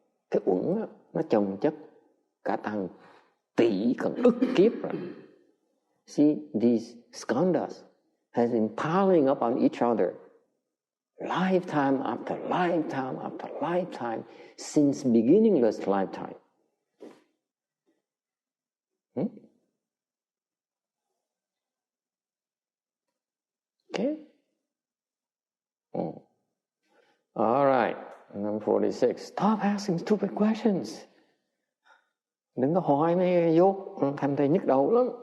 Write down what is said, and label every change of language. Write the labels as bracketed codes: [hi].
[vi] Cái uẩn nó chồng chất cả tăng tỷ còn ức kiếp rồi. [en] See, these skandhas has been piling up on each other. Lifetime after lifetime after lifetime since beginningless lifetime. Okay. All right. Number 46. Stop asking stupid questions. [vi] Đừng có hỏi mấy dốt, thành thầy nhức đầu lắm.